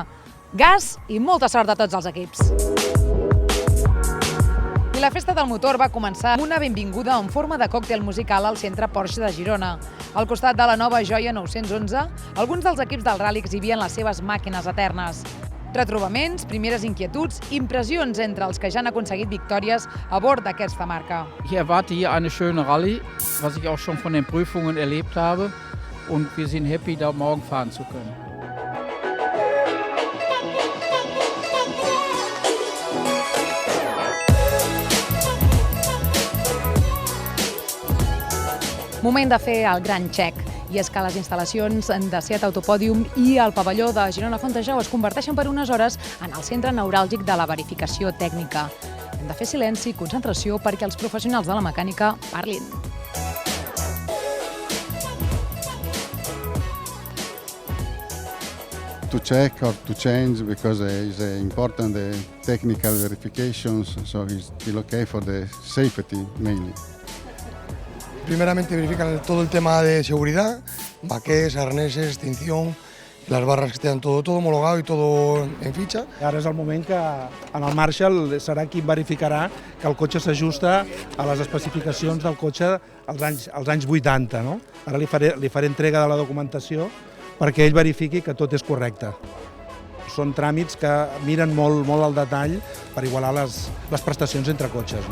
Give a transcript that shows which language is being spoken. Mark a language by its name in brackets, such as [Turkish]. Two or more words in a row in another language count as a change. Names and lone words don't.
[Catalan] Gas i molta sort a tots els equips. I la festa del motor va començar amb una benvinguda en forma de còctel musical al centre Porsche de Girona. Al costat de la nova joia 911, alguns dels equips del rally exhibien les seves màquines eternes. Retrobaments, primeres inquietuds, impressions entre els que ja han aconseguit victòries a bord d'aquesta marca. [German] Ich erwarte hier eine schöne Rallye, was ich auch schon von den Prüfungen erlebt habe, und wir sind happy, da morgen fahren zu können. [Catalan] Moment de fer el gran check, i és que les instal·lacions de Seat Autopòdium i el pavelló de Girona Fontejau es converteixen per unes hores en el centre neuràlgic de la verificació tècnica. Hem de fer silenci i concentració perquè els professionals de la mecànica parlin. [English] To check or to change because it's important the technical verifications, so it's still okay for the safety mainly. [Spanish] Primeramente verifican todo el tema de seguridad, baquets, arneses, extinción, las barras que estén todo homologado y todo en ficha. [Catalan] Ara és el moment que en el Marshall serà qui verificarà que el cotxe s'ajusta a les especificacions del cotxe als anys 80. No? Ara li faré entrega de la documentació perquè ell verifiqui que tot és correcte. Són tràmits que miren molt al detall per igualar les prestacions entre cotxes.